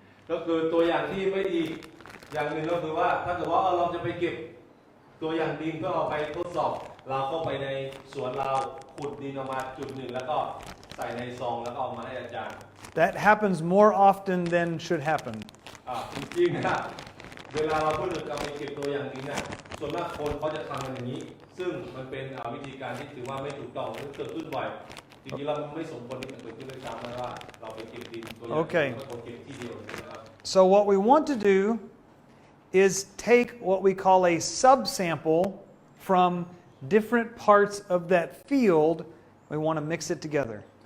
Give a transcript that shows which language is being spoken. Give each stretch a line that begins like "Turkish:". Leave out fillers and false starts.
Thai: ก็คือตัวอย่างที่ไม่ดีอย่างหนึ่งก็คือว่าถ้าเกิดว่าเราจะไปเก็บตัวอย่างดินเพื่อเอาไปทดสอบเราเข้าไปในสวนเราขุดดินออกมาจุดหนึ่งแล้วก็ใส่ในซองแล้วก็เอามาให้อาจารย์
English: That happens more often than should happen.
Thai: จริงๆนะเวลาเราพูดถึงการไปเก็บตัวอย่างดินเนี่ยส่วนมากคนเขาจะทำกันอย่างนี้ ซึ่งมันเป็นวิธีการที่ถือว่าไม่ถูกต้องหรือเกิดขึ้นบ่อยจริงๆเราไม่สมควรที่จะเกิดขึ้นด้วยซ้ำนะว่าเราไปเก็บดินตัวอย่างแล้วก็เก็บที่เดียวนะครับ
English: So what we want to do is take what we call a subsample from different parts of that field. We want to mix it together.